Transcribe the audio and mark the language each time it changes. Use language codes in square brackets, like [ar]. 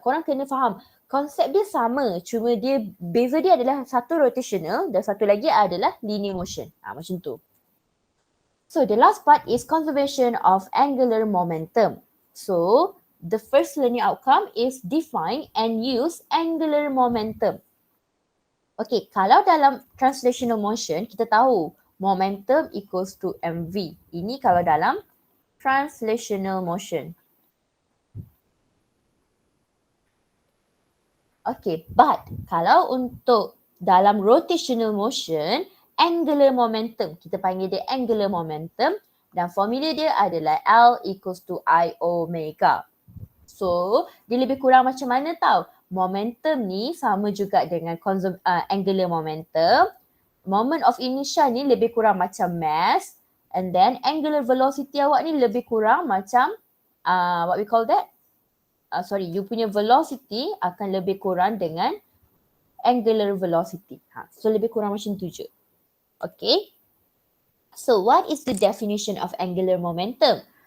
[ms] Korang kena faham, konsep dia sama, cuma dia beza dia adalah satu rotational dan satu lagi adalah linear motion. Macam tu. [en] So the last part is conservation of angular momentum. So the first learning outcome is define and use angular momentum. [ms] Okay, kalau dalam translational motion, kita tahu momentum equals to mv. Ini kalau dalam translational motion. Okay, but kalau untuk dalam rotational motion, angular momentum, kita panggil dia angular momentum dan formula dia adalah L equals to I omega. So, dia lebih kurang macam mana tau? Momentum ni sama juga dengan angular momentum. Moment of inertia ni lebih kurang macam mass. And then angular velocity awak ni lebih kurang macam [en] what we call that? [ms] You punya velocity akan lebih kurang dengan angular velocity. So lebih kurang macam tu je. Okay. [en] So what is the definition of angular momentum?